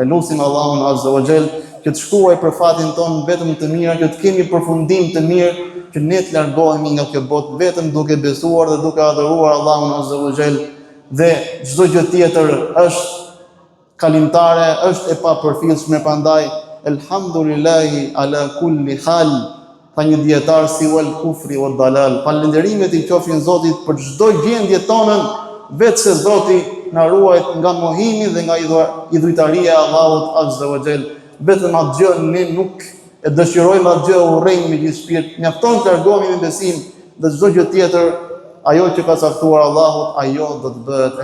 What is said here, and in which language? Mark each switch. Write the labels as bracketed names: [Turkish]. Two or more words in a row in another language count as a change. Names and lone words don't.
[Albanian] Elusim Allahun [Arabic] عز وجل [Albanian] që të shkruaj për fatin ton vetëm të mira, që të kemi përfundim të mirë, që ne të largohemi nga kjo botë vetëm duke besuar dhe duke adhuruar Allahun [Arabic] عز وجل, [Albanian] dhe çdo gjë tjetër është kalimtare, është e papërfillshme. Prandaj [Arabic] الحمد لله على كل حال, [Albanian] tha një dietar, si [Arabic] والكفر والضلال. [Albanian] Falënderimet i qofshin Zotit për çdo gjendje tonën, vetë se Zoti na ruajt nga mohimi dhe nga idhujtaria e Allahut [Arabic] عز وجل. [Albanian] Vetëm atë gjë ne nuk e dëshirojmë, atë gjë urrejmë me gjithë shpirt. Mjafton të largohemi me besim, dhe çdo gjë tjetër, ajo që ka caktuar Allahu, ajo do të bëhet.